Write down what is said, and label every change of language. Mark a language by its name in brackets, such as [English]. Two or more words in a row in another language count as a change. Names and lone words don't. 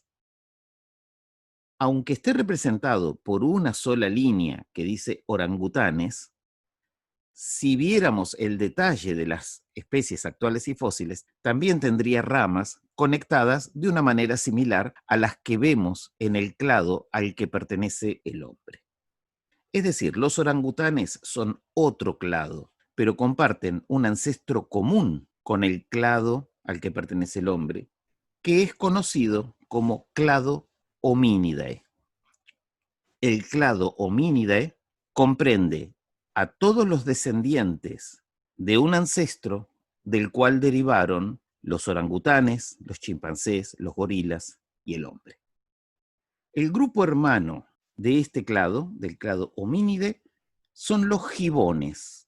[Spanish] Aunque esté representado por una sola línea que dice orangutanes, si viéramos el detalle de las especies actuales y fósiles, también tendría ramas conectadas de una manera similar a las que vemos en el clado al que pertenece el hombre. Es decir, los orangutanes son otro clado, pero comparten un ancestro común con el clado al que pertenece el hombre, que es conocido como clado Hominidae. El clado Hominidae comprende a todos los descendientes de un ancestro del cual derivaron los orangutanes, los chimpancés, los gorilas y el hombre. El grupo hermano de este clado, del clado Hominidae, son los gibones.